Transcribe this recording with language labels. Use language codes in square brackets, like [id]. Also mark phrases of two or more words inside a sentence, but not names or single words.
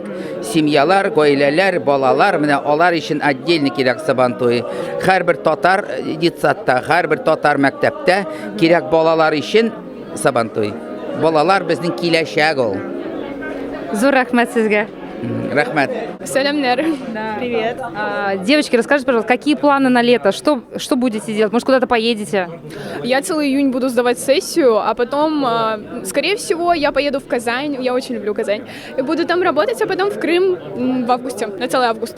[tt] Семьялар, гаиләләр, балалар, менә алар өчен отдельный кирәк Сабантуй. Һәрбер татар детсадта, һәрбер татар мәктәптә кирәк балалар өчен Сабантуй. Балалар безнең киләчәк ул. Зур рахмет сезгә. Рахмет. Салямнер. [ru] Привет. Девочки, расскажите, пожалуйста, какие планы на лето? Что будете делать? Может, куда-то поедете? Я целый июнь буду сдавать сессию, а потом, скорее всего, я поеду в Казань. Я очень люблю Казань. И буду там работать, а потом в Крым в августе, на целый август.